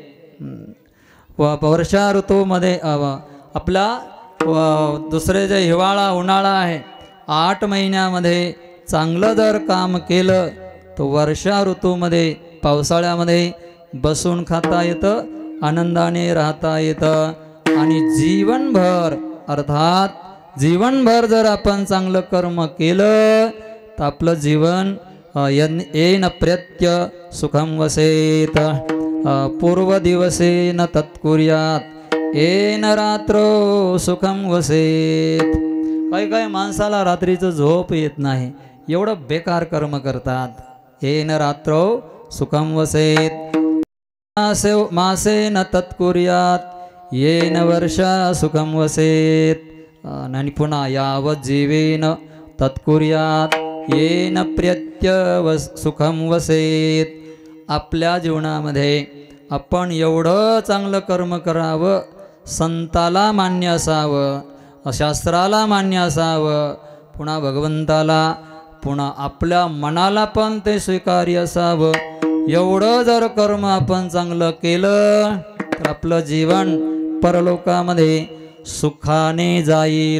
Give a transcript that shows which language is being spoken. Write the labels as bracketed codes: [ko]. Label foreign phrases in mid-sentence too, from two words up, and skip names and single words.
[mr] वर्षा ऋतूमध्ये आपला दुसरे जे हिवाळा उन्हाळा आहे 8 महिन्यामध्ये चांगलं जर काम केलं तर वर्षा ऋतूमध्ये पावसाळ्यामध्ये बसून खाता येतं, आनंदाने राहता येतं. आणि जीवनभर अर्थात जीवनभर जर आपण चांगलं कर्म केलं तर आपलं जीवन [sa] येन प्रत्य सुखम वसेत. पूर्व दिवसेन तत्कुर्यात येन रात्रो सुखम वसेत. [mr] काही माणसाला रात्रीचं झोप येत नाही, एवढं बेकार कर्म करतात. [sa] येन रात्रो सुखम वसेत. मासेन तत्कुर्यात येन वर्षा सुखम वसेत. आणि पुन्हा यावत जीवेन तत्कुर्यात येन प्रत्य सुखम वसेत. [mr] आपल्या जीवनामध्ये आपण एवढं चांगलं कर्म करावं, संताला मान्य असावं, शास्त्राला मान्य असावं, पुन्हा भगवंताला पुन्हा आपल्या मनाला पण ते स्वीकार्य असावं. एवढं जर कर्म आपण चांगलं केलं तर आपलं जीवन परलोकामध्ये सुखाने जाईल.